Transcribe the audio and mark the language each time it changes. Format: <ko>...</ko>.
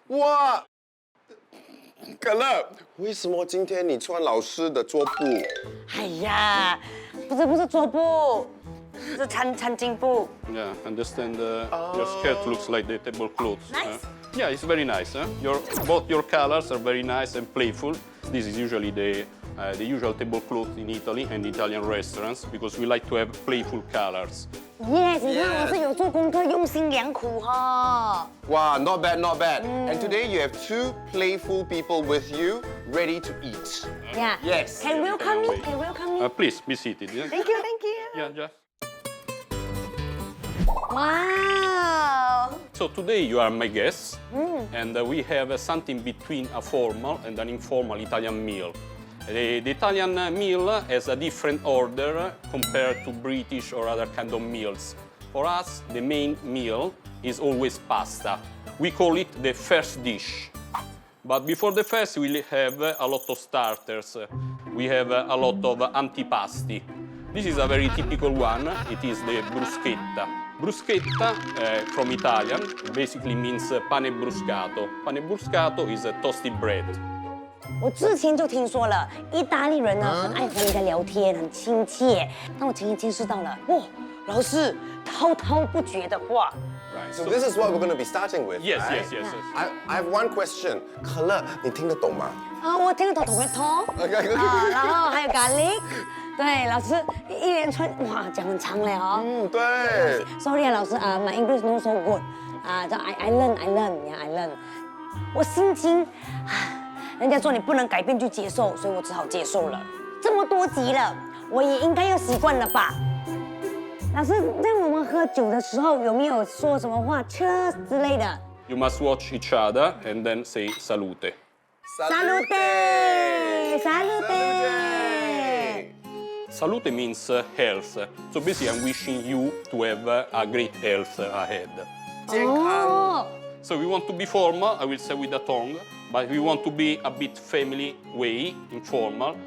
<zh>哇，可乐，为什么今天你穿老师的桌布？哎呀，不是桌布，是餐巾布。</zh> <en>Yeah, understand your skirt looks like the tablecloth. Nice. Yeah, it's very nice. Both your colors are very nice and playful. This is usually the usual tablecloth in Italy and Italian restaurants because we like to have playful colors. Yes，</en> <zh>你看老师有做功课，用心良苦哈。</zh> <en>哇，not bad, not bad. And today you have two playful people with you, ready to eat. Yeah. Yes. Can welcome me? Can welcome me? Please be seated. Yeah, Thank you, thank you. yeah, just. Wow. So today you are my guests, and we have something between a formal and an informal Italian meal. The Italian meal has a different order compared to British or other kind of meals. For us, the main meal is always pasta. We call it the first dish. But before the first, we have a lot of starters. We have a lot of antipasti. This is a very typical one. It is the bruschetta. Bruschetta, from Italian, basically means pane bruscato. Pane bruscato is a toasted bread.</en> <zh>我之前就听说了，意大利人呢很爱和人家聊天，很亲切。但我今天见识到了，哇，老师滔滔不绝的话。</zh> <en>Right. So this is what we're going to be starting with. Yes, right? yes, yes, yes. I have one question. 可乐，</en> <zh>你听得懂吗？我听得懂 tomato， 然后还有 garlic。对，老师一连串哇讲很长嘞哦。对。</zh> <en>Sorry</en> <zh>啊，老师啊，</zh> <en>my English not so good。</en> <zh>叫</zh> <en>I learn。</en> <zh>我心惊，人家说你不能改变就接受，所以我只好接受了。这么多集了，我也应该要习惯了吧？老师，在我们喝酒的时候有没有说什么话 cheers 之类的</zh> <en>You must watch each other and then say salute.</en> <it>？Salute。</it> <en>Salute means health. So basically, I'm wishing you to have a great health ahead.</en> <zh>健康。</zh> <en>So we want to be formal, I will say with the tongue, but we want to be a bit family way, informal.</en>